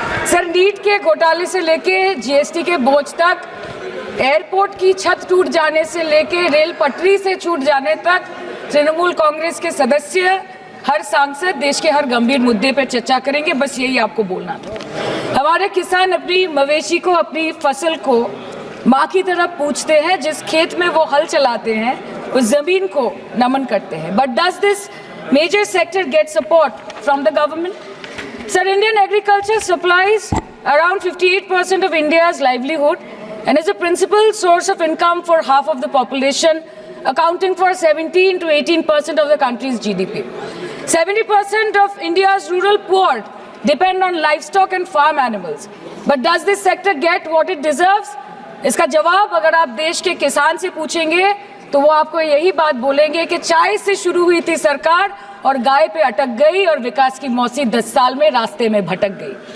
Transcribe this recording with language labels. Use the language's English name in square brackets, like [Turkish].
[Hindi] Sir NEET के घोटाले से लेके जीएसटी के बोझ तक, एयरपोर्ट की छत टूट जाने से लेके रेल पटरी से छूट जाने तक, तृणमूल कांग्रेस के सदस्य, हर सांसद देश के हर गंभीर मुद्दे पर चर्चा करेंगे। बस यही आपको बोलना था। हमारे किसान अपनी मवेशी को, अपनी फसल को माँ की तरह पूछते हैं। जिस खेत में वो हल चलाते हैं उस जमीन को नमन करते हैं। [English] But does this major sector get support from the government? Sir, Indian agriculture supplies around 58% of India's livelihood and is a principal source of income for half of the population, accounting for 17 to 18% of the country's GDP. 70% of India's rural poor depend on livestock and farm animals. But does this sector get what it deserves? [Hindi] इसका जवाब अगर आप देश के किसान से पूछेंगे तो वो आपको यही बात बोलेंगे कि चाय से शुरू हुई थी सरकार और गाय पे अटक गई और विकास की मौसी 10 साल में रास्ते में भटक गई।